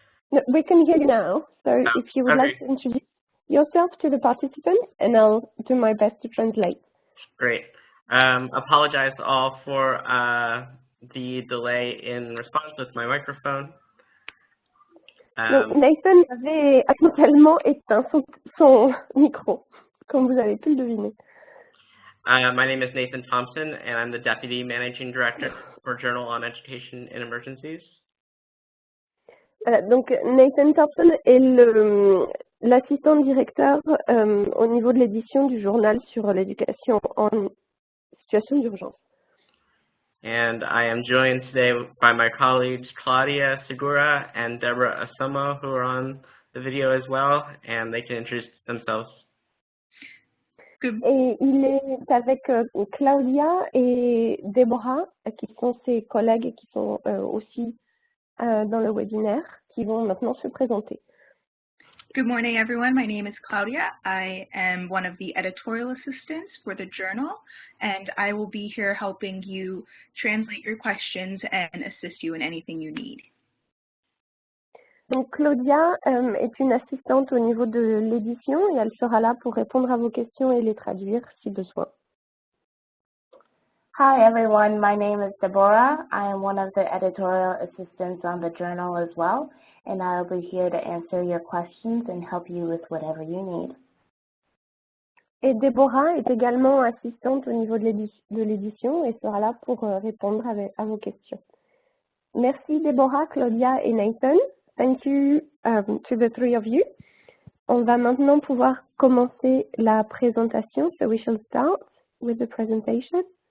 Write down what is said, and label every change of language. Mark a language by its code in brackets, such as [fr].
[en] No, we can hear you now. So if you would like to introduce yourself to the participants, and I'll do my best to translate. Great. Apologize all for the delay in response with my microphone. [fr] Donc, Nathan avait accidentellement éteint son micro, comme vous avez pu le deviner. [en] My name is Nathan Thompson, and I'm the Deputy Managing Director for Journal on Education in Emergencies. [fr] Voilà, donc Nathan Thompson est l'assistant directeur au niveau de l'édition du journal sur l'éducation en situation d'urgence. [en] And I am joined today by my colleagues Claudia Segura and Deborah Asomo, who are on the video as well, and they can introduce themselves. [fr] Et il est avec Claudia et Deborah, qui sont ses collègues et qui sont aussi dans le webinaire, qui vont maintenant se présenter. [en] Good morning, everyone. My name is Claudia. I am one of the editorial assistants for the journal, and I will be here helping you translate your questions and assist you in anything you need. [fr] Donc Claudia est une assistante au niveau de l'édition et elle sera là pour répondre à vos questions et les traduire si besoin. [en] Hi everyone, my name is Deborah. I am one of the editorial assistants on the journal as well, and I'll be here to answer your questions and help you with whatever you need. [fr] Et Deborah est également assistante au niveau de l'édition et sera là pour répondre à vos questions. Merci Deborah, Claudia et Nathan. [en] Thank you to the three of you. [fr] On va maintenant pouvoir commencer la présentation. [en] So we shall start with the presentation.